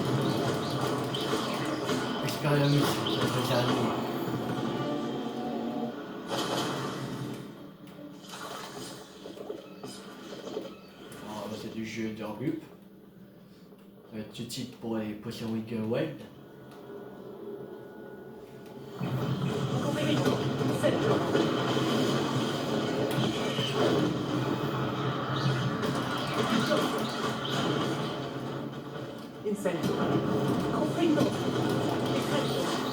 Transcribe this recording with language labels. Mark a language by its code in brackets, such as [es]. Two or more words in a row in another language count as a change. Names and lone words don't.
[fr] expérimenter notre araignées. Alors, là, c'est du jeu de groupe. Ça va être utile pour les potions Wiggle Wild. [la] Confringo. Incendio. Incendio. Confringo. Incendio.